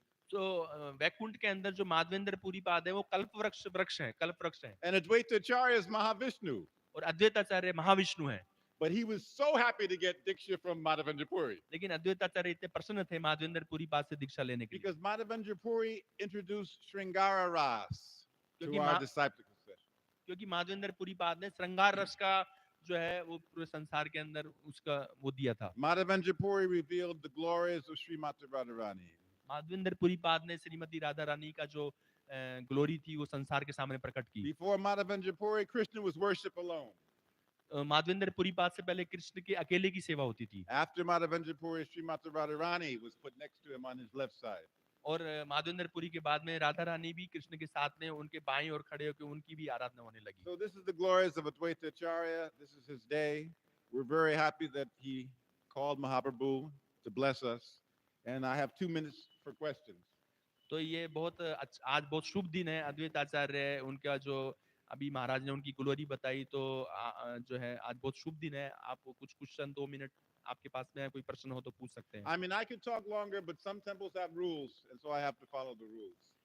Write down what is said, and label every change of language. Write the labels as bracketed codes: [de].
[hi] तो वैकुंठ के अंदर जो माधवेंद्र पुरीपाद है वो कल्प वृक्ष है, कल्प वृक्ष है. [en] And Advaita Acharya is Mahavishnu. [hi] और अद्वैताचार्य महाविष्णु है. [en] But he was so happy to get Diksha from Madhavendra Puri. [hi] लेकिन अद्वैताचार्य इतने प्रसन्न थे माधवेंद्र पुरीपाद से दीक्षा लेने के लिए. [en] Because Madhavendra Puri introduced Sringara Ras to [hi] क्योंकि [en] our disciplic succession. [hi] क्योंकि माधवेंद्र पुरीपाद ने श्रृंगार रस का जो है वो पूरे संसार के अंदर उसका वो दिया था. [en] Madhavendra Puri revealed the glories of Srimati Radharani. [hi] Madhavendra Puripad ने श्रीमती राधा रानी का जो ग्लोरी थी वो संसार के सामने प्रकट की. [en] Before Madhavendra Puri, Krishna was worship alone. [hi] Madhavendra Puripad से पहले कृष्ण के अकेले की सेवा होती थी. [en] After Madhavendra Puri, Srimati Radharani was put next to him on his left side. [hi] और माधवेंद्र पुरी के बाद में राधा रानी भी कृष्ण के साथ में उनके बाईं ओर खड़े होकर उनकी भी आराधना होने लगी. [en] So this is the glories of Advaita Acharya. This is his day. We're very happy that he called Mahaprabhu to bless us. And I have 2 minutes for questions. [hi] तो ये बहुत आज बहुत शुभ दिन है. अद्वैत आचार्य उनका जो अभी महाराज ने उनकी ग्लोरी बताई, तो जो है आज बहुत शुभ दिन है. आप कुछ क्वेश्चन 2 मिनट आपके पास में है, कोई प्रश्न हो तो पूछ सकते हैं. [en] I mean, I could talk longer, but some temples have rules, and so I have to follow the rules.